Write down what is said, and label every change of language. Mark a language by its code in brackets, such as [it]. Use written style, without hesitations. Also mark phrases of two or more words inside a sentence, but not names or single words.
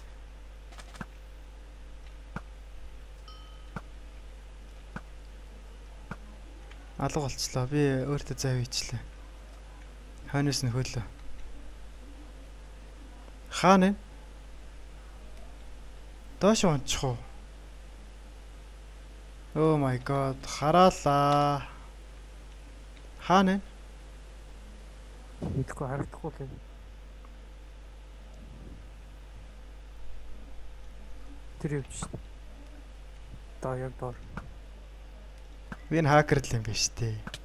[mn] Алга болчлоо. Би өөртөө зав хийчлээ. Хойноос нь хөлөө. Хаана? Доош ончих уу? [en] Oh my god. [mn] Хараалаа. Хаана? Мэдгүй харагдахгүй л юм. Тэр явж шээ. Яг доор. Би энэ хакер л юм биш дээ.